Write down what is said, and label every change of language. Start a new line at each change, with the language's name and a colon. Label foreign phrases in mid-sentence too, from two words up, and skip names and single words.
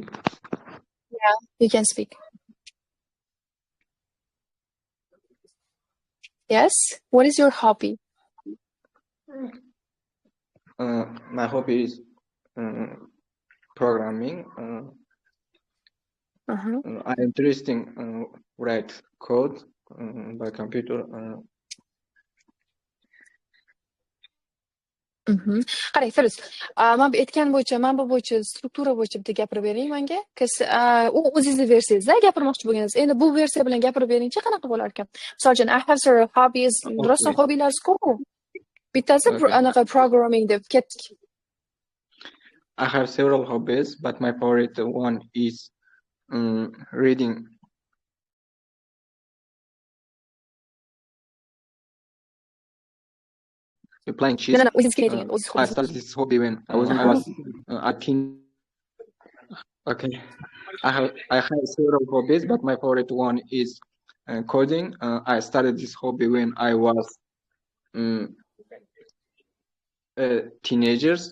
English: You can speak. Yes. What is your hobby? My hobby is programming. I am interested in write code by computer.
Uzbek: Qarang, Firuz, men aytgan bo'yicha, manba bo'yicha, struktura bo'yicha bitta gapirib bering menga. U o'zingizni versiyangizda gapirmoqchi bo'lganingiz. Endi bu versiya bilan gapirib beringchi, qanaqa bo'lar ekan? Misol uchun,
English: I have several hobbies.
Uzbek: Rostdan hobbilaringiz ko'p-ku. Bittasi anaqa programming deb ketdik.
English: I have several hobbies, but my favorite one is reading. Playing chess. No,
Uzbek: o'zingiz kelayotgan,
English: I started this hobby when I was a teen. Okay, I have several hobbies, but my favorite one is coding. I started this hobby when I was um, teenagers.